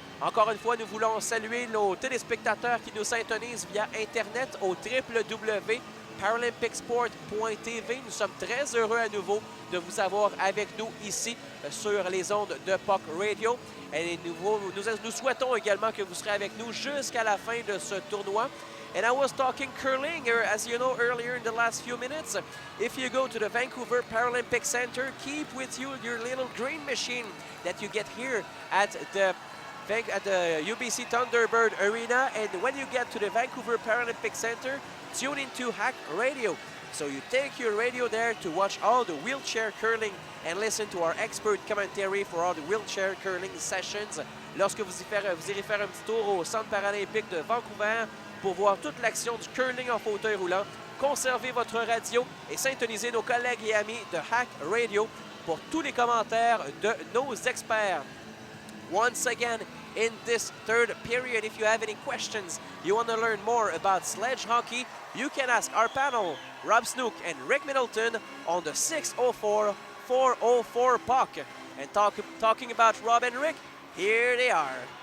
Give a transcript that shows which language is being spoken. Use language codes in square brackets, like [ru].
[fr] Encore une fois, nous voulons saluer nos téléspectateurs qui nous syntonisent via Internet au www.paralympicsport.tv. Nous sommes très heureux à nouveau de vous avoir avec nous ici sur les ondes de Puck Radio. Et nous souhaitons également que vous serez avec nous jusqu'à la fin de ce tournoi. [en] And I was talking curling, as you know, earlier in the last few minutes. If you go to the Vancouver Paralympic Center, keep with you your little green machine that you get here at the UBC Thunderbird Arena. And when you get to the Vancouver Paralympic Center, tune into Hack Radio. So you take your radio there to watch all the wheelchair curling and listen to our expert commentary for all the wheelchair curling sessions. [fr] Lorsque vous irez faire un petit tour au Centre paralympique de Vancouver pour voir toute l'action du curling en fauteuil roulant, conservez votre radio et syntonisez nos collègues et amis de Hack Radio pour tous les commentaires de nos experts. [en] Once again, in this third period, if you have any questions, you want to learn more about sledge hockey, you can ask our panel, Rob Snook and Rick Middleton, on the 604-404 puck. And talking about Rob and Rick, here they are.